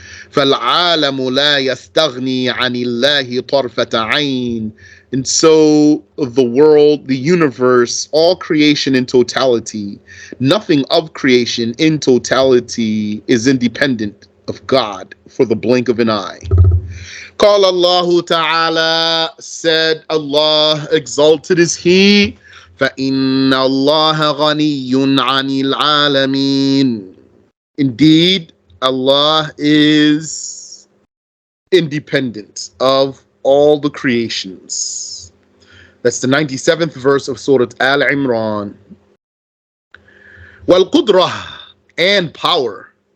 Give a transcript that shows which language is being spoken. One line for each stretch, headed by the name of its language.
Arabic: فالعالم لا يستغني عن الله طرفة عين,
English: and so the world, the universe, all creation in totality, nothing of creation in totality is independent of God for the blink of an eye.
Arabic: قال الله تعالى,
English: said Allah, exalted is He,
Arabic: فإن الله غني عن العالمين.
English: Indeed, Allah is independent of all the creations. That's the 97th verse of Surah Al-Imran.
Arabic: وَالْقُدْرَةِ,
English: and power.